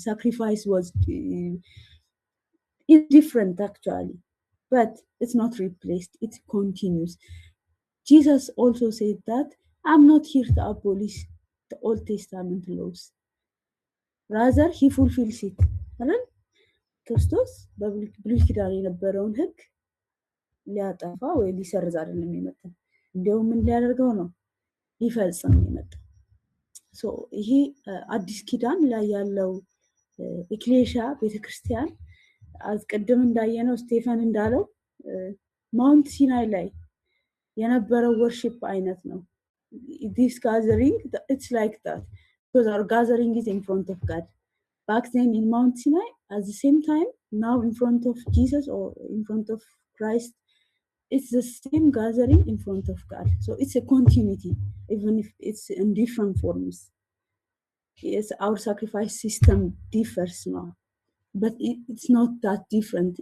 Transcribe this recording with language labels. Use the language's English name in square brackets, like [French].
[English] Sacrifice was different actually, but it's not replaced. It continues. Jesus also said that I'm not here to abolish the Old Testament laws. Rather, he fulfills it. [Amharic] ክርስቶስ በብሉይ ኪዳን የነበረውን ሕግ ሊያጠፋ ወይ ሊሰርዝ አይደለም የመጣው። እንዲያውም ምን ሊያደርገው ነው? ሊፈጽም ነው የመጣው። ይሄ አዲስ ኪዳን ላይ ያለው ኤክሌሻ ቤተክርስቲያን አስቀድም እንዳየነው ስቴፈን እንዳለው ማውንት ሲናይ ላይ የነበረው ወርሺፕ አይነት ነው። [English] this gathering, it's like that because our gathering is in front of God. Back then in Mount Sinai, at the same time, now in front of Jesus or in front of Christ, it's the same gathering in front of God. So it's a continuity, even if it's in different forms. Yes, our sacrifice system differs now, but it's not that different.